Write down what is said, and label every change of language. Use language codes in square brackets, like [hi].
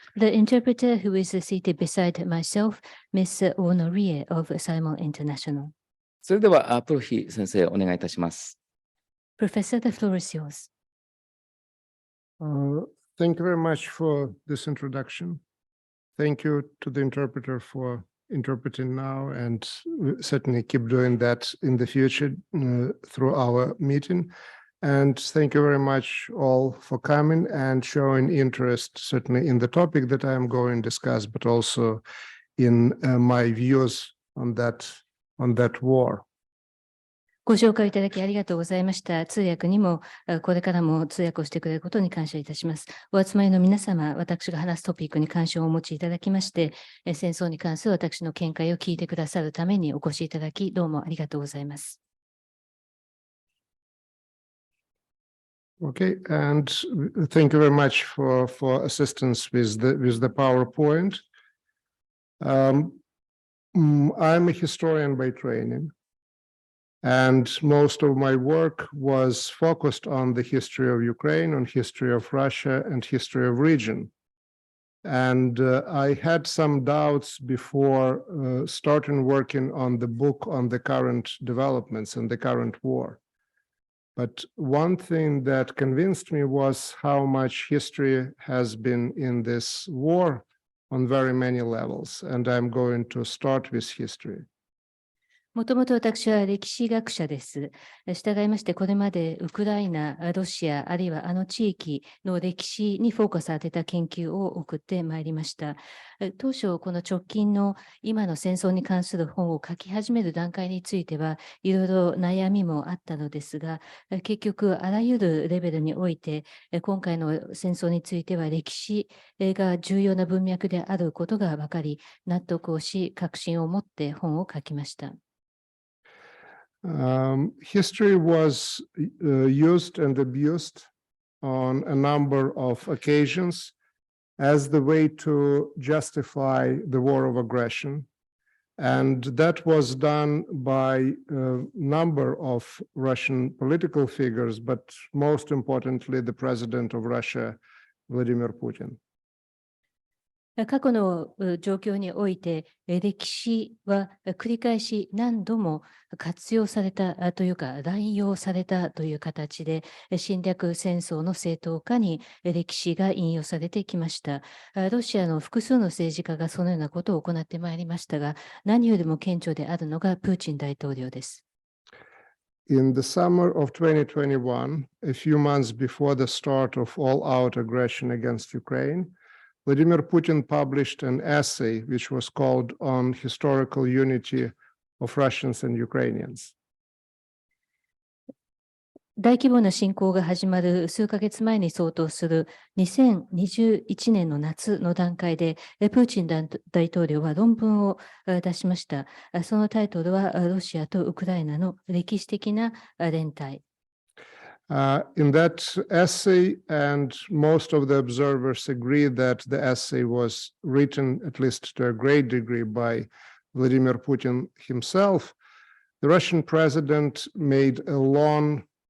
[en] The interpreter who is seated beside myself, Ms. Ono Rie of Saimar International. [ja] それではプロヒ先生お願いいたします。 [en] Professor, the floor is yours. Thank you very much for this introduction. Thank you to the interpreter for interpreting now, and we certainly keep doing that in the future through our meeting. And thank you very much all for coming and showing interest, certainly in the topic that I am going to discuss, but also in my views on that war. [ja] ご紹介いただきありがとうございました。通訳にもこれからも通訳をしてくれることに感謝いたします。お集まりの皆様、私が話すトピックに関心をお持ちいただきまして、戦争に関する私の見解を聞いてくださるためにお越しいただき、どうもありがとうございます。 [en] Okay, and thank you very much for assistance with the PowerPoint. I'm a historian by training, and most of my work was focused on the history of Ukraine, on history of Russia, and history of region. And I had some doubts before starting working on the book on the current developments and the current war. But one thing that convinced me was how much history has been in this war on very many levels, and I'm going to start with history. [ja] もともと私は歴史学者です。従いまして、これまでウクライナ、ロシア、あるいはあの地域の歴史にフォーカスを当てた研究を送ってまいりました。当初、この直近の今の戦争に関する本を書き始める段階については、いろいろ悩みもあったのですが、結局、あらゆるレベルにおいて、今回の戦争については歴史が重要な文脈であることが分かり、納得をし、確信を持って本を書きました。 [en] History was used and abused on a number of occasions as the way to justify the war of aggression. And that was done by a number of Russian political figures, but most importantly, the president of Russia, Vladimir Putin. [ja] 過去の状況において、歴史は繰り返し何度も活用されたというか、乱用されたという形で、侵略戦争の正当化に歴史が引用されてきました。ロシアの複数の政治家がそのようなことを行ってまいりましたが、何よりも顕著であるのがプーチン大統領です。 [en] In the summer of 2021, a few months before the start of all-out aggression against Ukraine, Vladimir Putin published an essay which was called On Historical Unity of Russians and Ukrainians. [ja] 大規模な侵攻が始まる数ヶ月前に相当する2021年の夏の段階で、プーチン大統領は論文を出しました。そのタイトルは、ロシアとウクライナの歴史的な連帯。 [en] In that essay, and most of the observers agree that the essay was written, at least to a great degree, by Vladimir Putin himself, the Russian president made a long